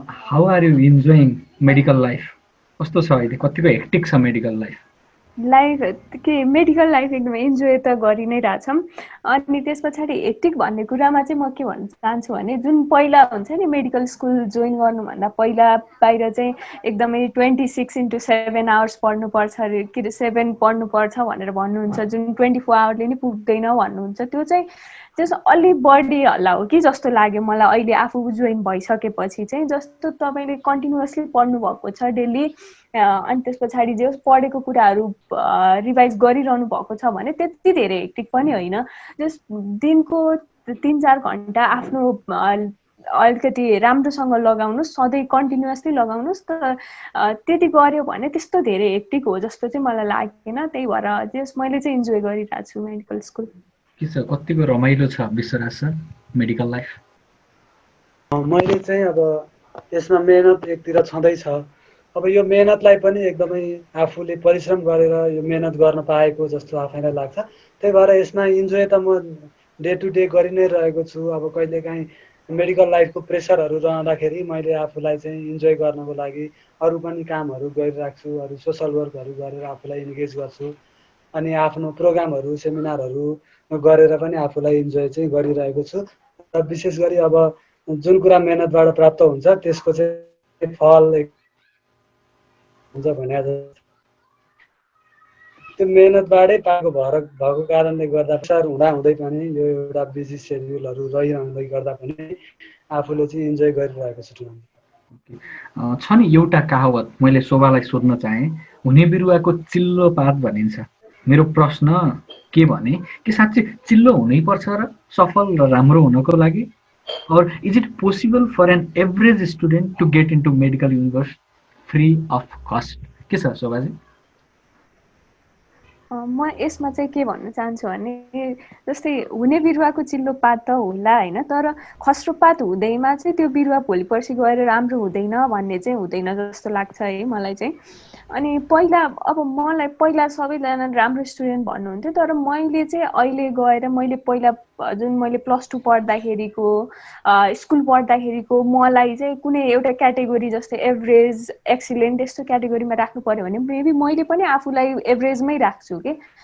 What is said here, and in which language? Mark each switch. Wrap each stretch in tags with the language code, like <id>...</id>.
<en>How are you enjoying medical life?</en> <ne>कस्तो छ अहिले? कतिको हेक्टिक छ मेडिकल लाइफ? मेडिकल लाइफ एकदमै इन्जोय त गरि नै रहेछौँ। अनि त्यस पछाडि हेक्टिक भन्ने कुरामा चाहिँ म के भन्न चाहन्छु भने जुन पहिला हुन्छ नि मेडिकल स्कुल जोइन गर्नुभन्दा पहिला बाहिर चाहिँ एकदमै 26/7 आवर्स पढ्नुपर्छ अरे, के अरे 7 पढ्नुपर्छ भनेर भन्नुहुन्छ, जुन 24 आवरले नि पुग्दैन भन्नुहुन्छ। त्यो चाहिँ अलि बढी हल्ला हो कि जस्तो लाग्यो मलाई अहिले आफू जोइन भइसकेपछि चाहिँ। जस्तो तपाईँले कन्टिन्युअसली पढ्नु भएको छ डेली, अनि त्यस पछाडि जे पढेको कुराहरू रिभाइज गरिरहनु भएको छ भने त्यति धेरै हेक्टिक पनि होइन। जस्ट दिनको 3-4 घन्टा आफ्नो अलिकति राम्रोसँग लगाउनुहोस्, सधैँ कन्टिन्युअसली लगाउनुहोस्, त त्यति गऱ्यो भने त्यस्तो धेरै हेक्टिक हो जस्तो चाहिँ मलाई लागेन। त्यही भएर जस मैले चाहिँ इन्जोय गरिरहेको छु मेडिकल स्कुल। के छ, कतिको रमाइलो छ विश्वराज सर मेडिकल लाइफ? मैले चाहिँ अब यसमा मेहनत एकतिर छँदैछ। अब यो मेहनतलाई पनि एकदमै आफूले परिश्रम गरेर यो मेहनत गर्न पाएको जस्तो आफैलाई लाग्छ। त्यही भएर यसमा इन्जोय त म डे टु डे गरि नै रहेको छु। अब कहिलेकाहीँ मेडिकल लाइफको प्रेसरहरू रहँदाखेरि मैले आफूलाई चाहिँ इन्जोय गर्नको लागि अरू पनि कामहरू गरिरहेको छु, अरू सोसल वर्कहरू गरेर आफूलाई इन्गेज गर्छु। अनि आफ्नो प्रोग्रामहरू सेमिनारहरू गरेर पनि आफूलाई इन्जोय चाहिँ गरिरहेको छु। र विशेष गरी अब जुन कुरा मेहनतबाट प्राप्त हुन्छ त्यसको चाहिँ फल हुन्छ भने त्यो मेहनतबाटै पाएको भएको कारणले गर्दा प्रेसर हुँदै पनि यो एउटा बिजी सेड्युलहरू रहिरहँदै गर्दा पनि आफूले चाहिँ इन्जोय गरिरहेको छु। छ नि एउटा कहावत मैले शोभालाई सोध्न चाहेँ, हुने बिरुवाको चिल्लो पात भनिन्छ। मेरो प्रश्न के भने के साँच्चै चिल्लो हुनैपर्छ र सफल र राम्रो हुनको लागि?</ne> <en>और is it possible for an average student to get into medical universe free of cost?</en> <ne>के छ शोभाजी? म यसमा चाहिँ के भन्न चाहन्छु भने जस्तै हुने बिरुवाको चिल्लो पात त होला होइन, तर खस्रो पात हुँदैमा चाहिँ त्यो बिरुवा भोलि पर्सि गएर राम्रो हुँदैन भन्ने चाहिँ हुँदैन जस्तो लाग्छ है मलाई चाहिँ। अनि पहिला अब मलाई पहिला सबैजना राम्रो स्टुडेन्ट भन्नुहुन्थ्यो, तर मैले चाहिँ अहिले गएर मैले पहिला जुन मैले +2 पढ्दाखेरिको स्कुल पढ्दाखेरिको मलाई चाहिँ कुनै एउटा क्याटेगोरी जस्तै एभरेज, एक्सिलेन्ट यस्तो क्याटेगोरीमा राख्नु पर्यो भने मेबी मैले पनि आफूलाई एभरेजमै राख्छु कि।</ne>